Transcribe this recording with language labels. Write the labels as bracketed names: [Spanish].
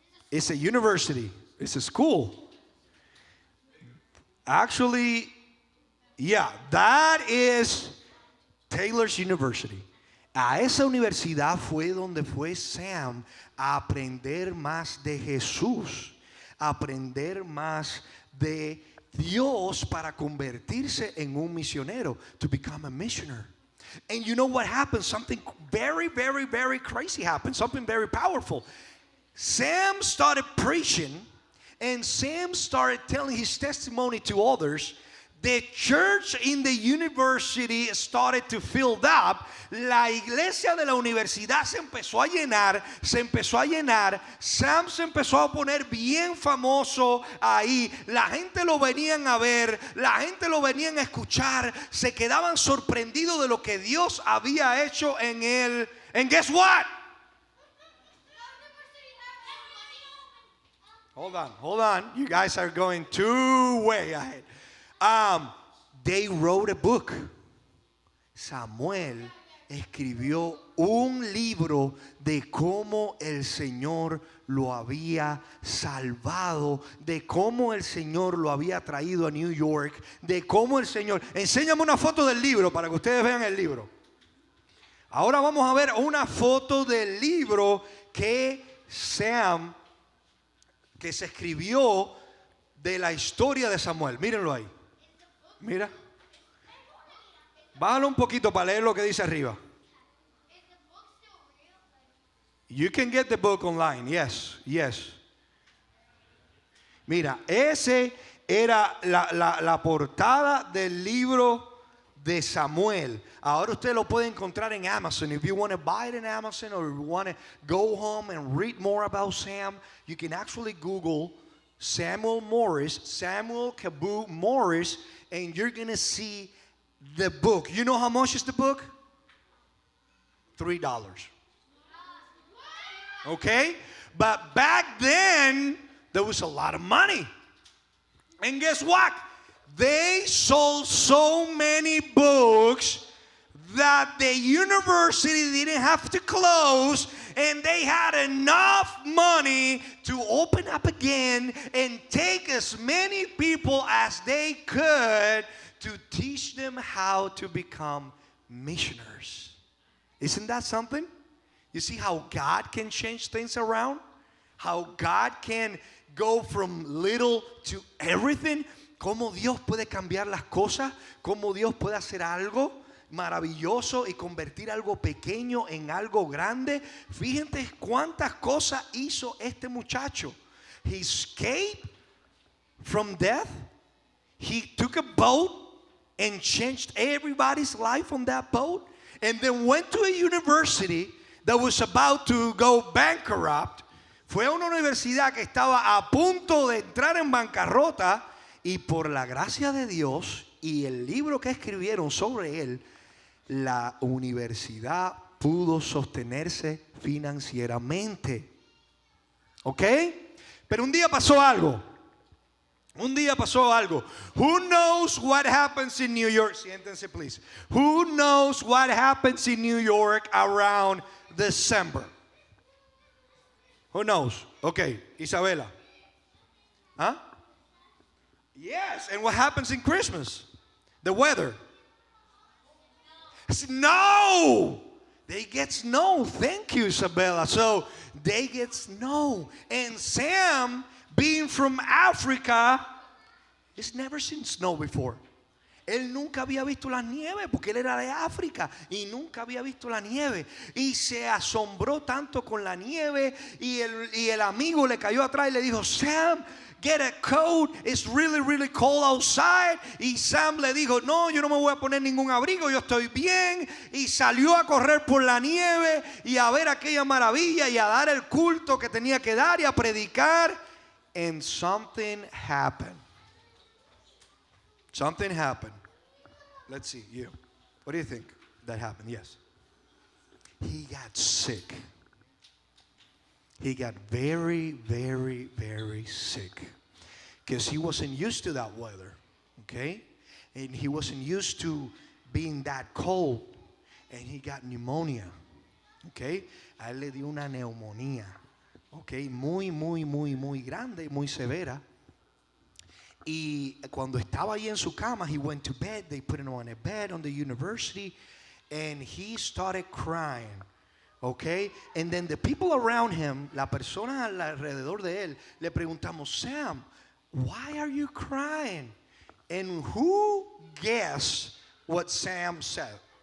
[English] It's a university, it's a school. Actually, yeah, that is Taylor's University. [Spanish] A esa universidad fue donde fue Sam a aprender más de Jesús, a aprender más de Dios para convertirse en un misionero, [English] to become a missionary. And you know what happened? Something very, very, very crazy happened, something very powerful. Sam started preaching, and Sam started telling his testimony to others. The church in the university started to fill up. [Spanish] La iglesia de la universidad se empezó a llenar, Sam se empezó a poner bien famoso ahí. La gente lo venían a ver, la gente lo venían a escuchar, se quedaban sorprendidos de lo que Dios había hecho en él. [English] And guess what? Hold on. You guys are going too way ahead. They wrote a book. [Spanish] Samuel escribió un libro de cómo el Señor lo había salvado, de cómo el Señor lo había traído a New York, de cómo el Señor... Enséñame una foto del libro para que ustedes vean el libro. Ahora vamos a ver una foto del libro que Sam, que se escribió de la historia de Samuel. Mírenlo ahí. Mira. Bájalo un poquito para leer lo que dice arriba. [English] You can get the book online. Yes. [Spanish] Mira, ese era la portada del libro de Samuel. Ahora usted lo puede encontrar en Amazon. [English] If you want to buy it in Amazon, or you want to go home and read more about Sam, you can actually Google Samuel Cabu Morris, and you're going to see the book. You know how much is the book? $3. Okay? But back then, there was a lot of money. And guess what? They sold so many books that the university didn't have to close, and they had enough money to open up again and take as many people as they could to teach them how to become missionaries. Isn't that something? You see how God can change things around? How God can go from little to everything. [Spanish] Cómo Dios puede cambiar las cosas. Cómo Dios puede hacer algo maravilloso y convertir algo pequeño en algo grande. Fíjense cuántas cosas hizo este muchacho. [English] He escaped from death. He took a boat and changed everybody's life on that boat. And then went to a university that was about to go bankrupt. [Spanish] Fue a una universidad que estaba a punto de entrar en bancarrota, y por la gracia de Dios y el libro que escribieron sobre él, la universidad pudo sostenerse financieramente. ¿Ok? Pero un día pasó algo. Un día pasó algo. [English] Who knows what happens in New York? [Spanish] Siéntense, [English] please. Who knows what happens in New York around December? Who knows? Okay, Isabela. Huh? Yes, and what happens in Christmas? The weather. Snow. They get snow. Thank you, Isabella. So they get snow. And Sam, being from Africa, has never seen snow before. [Spanish] Él nunca había visto la nieve porque él era de África y nunca había visto la nieve. Y se asombró tanto con la nieve, y el amigo le cayó atrás y le dijo, Sam, [English] get a coat, it's really, really cold outside. [Spanish] Y Sam le dijo, no, yo no me voy a poner ningún abrigo, yo estoy bien. Y salió a correr por la nieve y a ver aquella maravilla y a dar el culto que tenía que dar y a predicar. [English] And something happened. Something happened. Let's see, you. What do you think that happened? Yes. He got sick. He got very, very, very sick. Because he wasn't used to that weather. Okay? And he wasn't used to being that cold. And he got pneumonia. Okay? [Spanish] A él le dio una neumonía. [English] Okay? [Spanish] Muy, muy, muy, muy grande, muy severa. Y cuando estaba ahí en su cama, [English] he went to bed. They put him on a bed on the university, and he started crying. Okay, and then the people around him, [Spanish] la persona alrededor de él, le preguntamos, [English] Sam, why are you crying? And who guessed what Sam said?